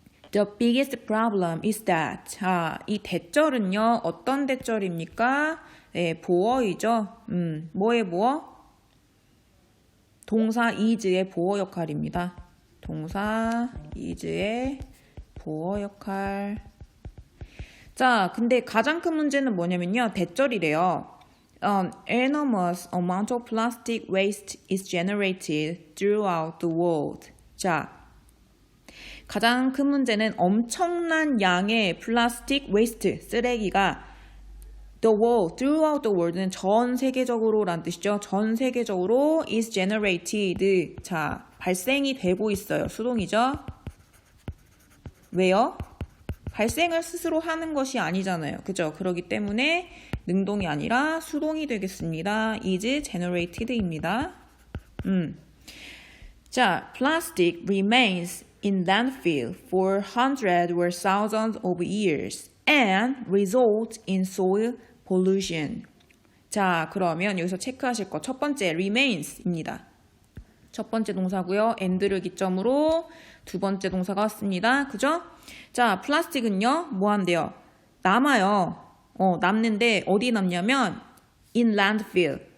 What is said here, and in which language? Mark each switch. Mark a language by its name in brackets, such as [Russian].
[English] The biggest problem is that. [Korean] 자, 이 대절은요, 어떤 대절입니까? 보어이죠. 뭐의 보어? 동사 is의 보어 역할입니다. 동사 is의 보어 역할. 자, 근데 가장 큰 문제는 뭐냐면요, 대절이래요. [English] An enormous amount of plastic waste is generated throughout the world. [Korean] 자, 가장 큰 문제는 엄청난 양의 플라스틱 웨이스트, 쓰레기가 [English] the world, throughout the world [Korean] 는 전 세계적으로 라는 뜻이죠. 전 세계적으로 [English] is generated. [Korean] 자, 발생이 되고 있어요. 수동이죠. 왜요? 발생을 스스로 하는 것이 아니잖아요. 그죠? 그렇기 때문에 능동이 아니라 수동이 되겠습니다. [English] is generated입니다. [Korean] 자, [English] plastic remains in landfill for hundreds or thousands of years and results in soil pollution. [Korean] 자, 그러면 여기서 체크하실 거 첫 번째 remains입니다. 첫 번째 동사고요. and를 기점으로 두 번째 동사가 왔습니다. 그죠? 자, 플라스틱은요. 뭐 한대요? 남아요. 남는데 어디 남냐면 [English] in landfill.